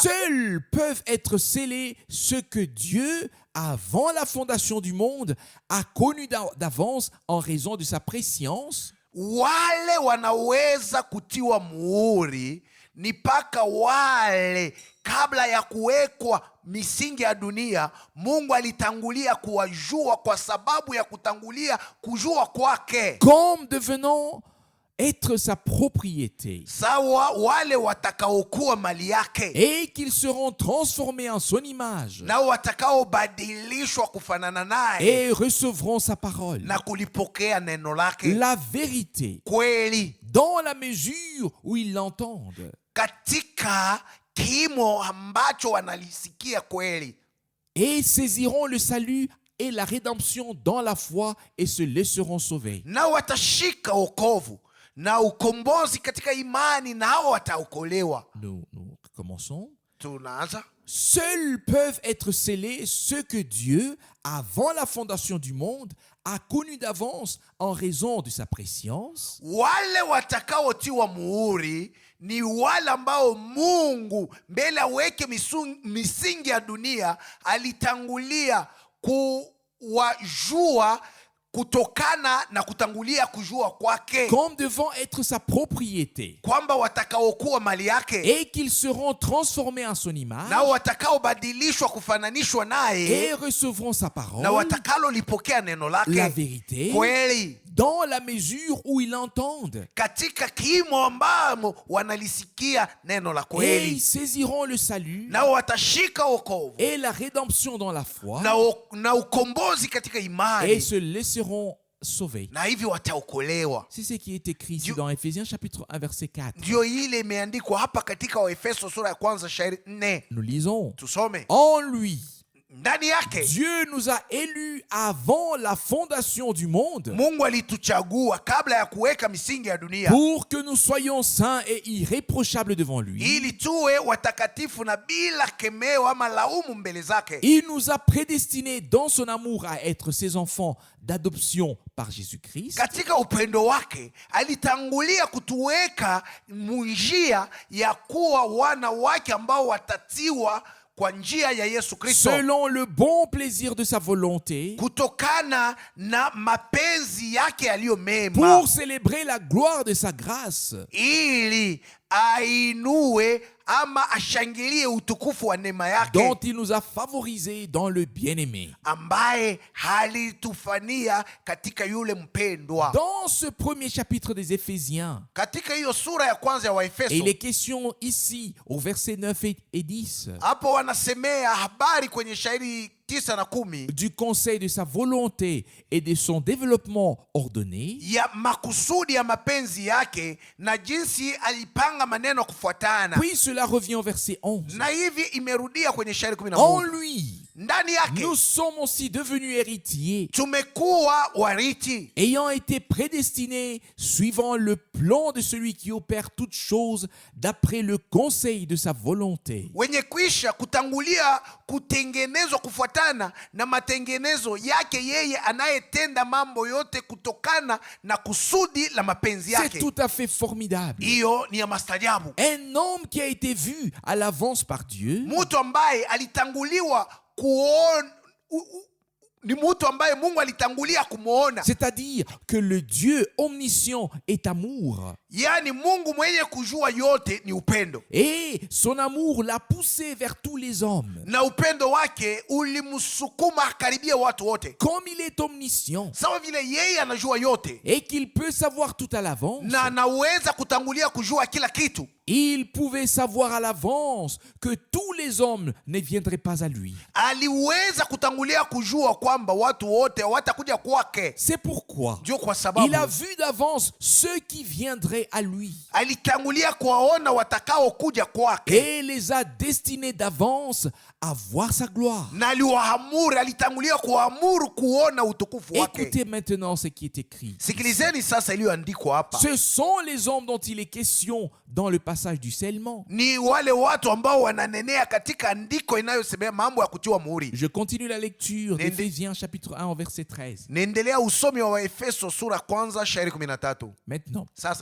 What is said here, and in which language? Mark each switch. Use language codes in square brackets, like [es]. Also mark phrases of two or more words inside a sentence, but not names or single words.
[fr] Seuls peuvent être scellés ceux que Dieu, avant la fondation du monde, a connus d'avance en raison de sa préscience. [sw] Wale wanaweza kutiwa muhuri ni paka wale kabla ya kuwekwa misingi ya dunia, Mungu alitangulia kuwajua kwa sababu ya kutangulia kujua kwake. [fr] Comme devenant être sa propriété. [sw] Sawa wale watakaokuwa mali yake. [fr] Et qu'ils seront transformés en son image. [sw] Na watakaobadilishwa kufanana naye. [fr] Et recevront sa parole. [sw] Na kulipokea neno lake. [fr] La vérité. [sw] Kweli. [fr] Dans la mesure où ils l'entendent. [sw] Katika kimo ambacho wanalisikia kweli. [fr] Et saisiront le salut et la rédemption dans la foi et se laisseront sauver. [sw] Na watashika wokovu na ukombozi katika imani, na hao wataokolewa. [fr] Nous commençons. [sw] Tunaanza. [fr] Seuls peuvent être scellés ceux que Dieu, avant la fondation du monde, a connus d'avance en raison de sa prescience. [sw] Wale watakaotiwa muhuri ni wale ambao Mungu mbele aweke misingi ya dunia alitangulia kuwajua kutokana na kutangulia kujua kwake. [fr] Comme devant être sa propriété. [sw] Kwamba watakaokuwa mali yake. [fr] Et qu'ils seront transformés en son image. [sw] Na watakaobadilishwa kufananishwa naye. [fr] Et recevront sa parole. [sw] Na watakalolipokea neno lake. [fr] La vérité. [sw] Kweli. [fr] Dans la mesure où ils l'entendent. [sw] Katika kimo ambamo wanalisikia neno la kweli. [fr] Et ils saisiront le salut. [sw] Na watashika wokovu. [fr] Et la rédemption dans la foi. [sw] Na ukombozi katika imani. [fr] Et se laisseront sauvés. [sw] Na hivi wataokolewa. [fr] C'est ce qui est écrit ici dans Ephésiens chapitre 1 verset 4. [sw] Ndio ile imeandikwa hapa katika Waefeso sura ya kwanza shairi 4. [fr] Nous lisons. [sw] Tusome. [fr] En lui. [sw] Ndani yake. [fr] Dieu nous a élus avant la fondation du monde. [sw] Mungu alituchagua kabla ya kuweka misingi ya dunia. [fr] Pour que nous soyons saints et irréprochables devant lui. [sw] Ili tuwe watakatifu na bila kemeo ama laumu mbele zake. [fr] Il nous a prédestinés dans son amour à être ses enfants d'adoption par Jésus-Christ. [sw] Katika upendo wake alitangulia kutuweka njia ya kuwa wana wake ambao watatiwa kwa njia ya Yesu Kristo. [fr] Selon le bon plaisir de sa volonté. [sw] Kutokana na mapenzi yake yaliyo mema. [fr] Pour célébrer la gloire de sa grâce. [sw] Ili ainue ama ashangilie utukufu wa neema yake. [fr] Dont il nous a favorisés dans le bien-aimé. [sw] Ambaye halitufania katika yule mpendwa. [fr] Dans ce premier chapitre des Éphésiens. [sw] Katika hiyo sura ya kwanza ya Waefeso. [fr] Et il est question ici au verset 9 et 10. [sw] Hapo wanasemea habari kwenye shairi 9 na 10. [fr] Du conseil de sa volonté et de son développement ordonné. [sw] Ya makusudi ya mapenzi yake na jinsi alipanga maneno kufuatana. [fr] Puis cela revient au verset 11. [sw] Na hivi imerudia kwenye shairi 11. [fr] En lui. [sw] Ndani yake. [fr] Nous sommes aussi devenus héritiers. [sw] Tumekuwa warithi. [fr] Ayant été prédestinés suivant le plan de celui qui opère toutes choses d'après le conseil de sa volonté. [sw] Wenye kwisha kutangulia kutengenezwa kufuatana na matengenezo yake yeye anayetenda mambo yote kutokana na kusudi la mapenzi yake. [fr] C'est tout à fait formidable. [sw] Hiyo ni ya mastajabu. [fr] Un homme qui a été vu à l'avance par Dieu. [sw] Mtu ambaye alitanguliwa kuona, ni mtu ambaye Mungu alitangulia kumuona. [fr] C'est-à-dire que le Dieu omniscient est amour. [sw] Yani Mungu mwenye kujua yote ni upendo. [fr] Et son amour l'a poussé vers tous les hommes. [sw] Na upendo wake ulimsukuma karibia watu wote. [fr] Comme il est omniscient. [sw] Sawa vile yeye anajua yote. [fr] Et qu'il peut savoir tout à l'avance. [sw] Na anaweza kutangulia kujua kila kitu. [fr] Il pouvait savoir à l'avance que tous les hommes ne viendraient pas à lui. [sw] Aliweza kutangulia kujua kwamba watu wote watakuja kwake. [fr] C'est pourquoi [sw] Ndio kwa sababu [fr] il a vu d'avance ceux qui viendraient à lui. [sw] Alitangulia kuwaona watakao kuja kwake. [fr] Et les a destinés d'avance à voir sa gloire. [sw] Na aliwaamuru, alitangulia kuamuru kuona utukufu wake. [fr] Écoutez maintenant ce qui est écrit. [sw] Sikilizeni sasa iliyoandikwa hapa. [fr] Ce sont les hommes dont il est question dans le passage du scellement. [sw] Ni wale watu ambao wananenea katika andiko inayosemea mambo ya kutiwa muhuri. [fr] Je continue la lecture d'Éphésiens chapitre 1 verset 13. [sw] Naendelea usomi wa Waefeso sura kwanza shairi 13. [fr] Maintenant, [sw] Sasa